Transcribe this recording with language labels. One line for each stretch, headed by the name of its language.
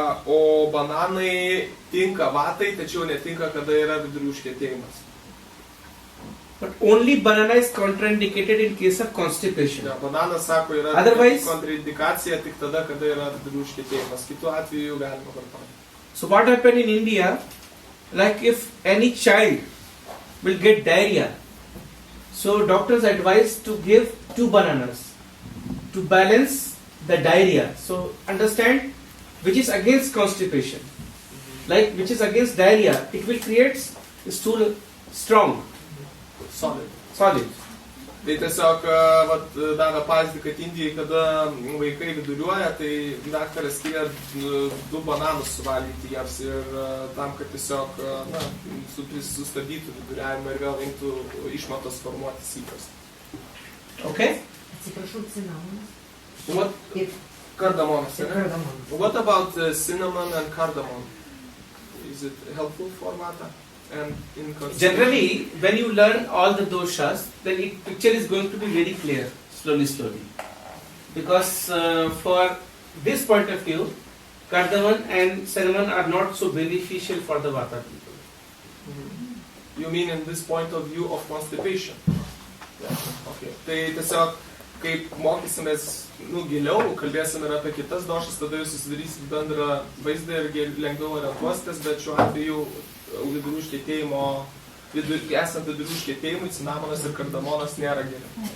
Lithuanian: O bananai tinka vatai, tačiau netinka, kada yra vidurių užkietėjimas.
English: But only banana is contraindicated in case of constipation.
Lithuanian: Ja, bananas, sako, yra
English: Otherwise,
Lithuanian: kontraindikacija tik tada, kada yra vidurių užkietėjimas. Kitu atveju galima vartoti.
English: so what happened in India? Like if any child will get diarrhea, so doctors advise to give 2 bananas to balance the diarrhea. So understand, which is against constipation, like which is against diarrhea, it will create stool strong, solid.
Lithuanian: Tai tiesiog davė pavyzdį, kad Indijai, kada vaikai viduriuoja, tai daktaras skiria 2 bananus suvalgyti jiems ir tam, kad tiesiog sustabdytų viduriavimą ir vėl imtų išmatos formuotis įprastai.
English: Okay?
Lithuanian: Atsiprašau, cinamonas.
English: What?
Lithuanian: Ir Cardamonas, ne? kardamonas.
English: What about cinnamon and cardamom? Is it helpful for Vata? And in Generally, when you learn all the doshas, the picture is going to be very clear, slowly. Because for this point of view, cardamom and cinnamon are not so beneficial for the Vata people. You mean in this point of view of constipation? Yeah. Okay.
Lithuanian: Tai tiesiog, kaip mokysimės giliau, kalbėsim ir apie kitas došas, tada jūs susidarysit bendrą vaizdą ir lengviau orientuositės, bet šiuo atveju vidurių užkietėjimo, esant vidurių užkietėjimui, cinamonas ir kardamonas nėra geri.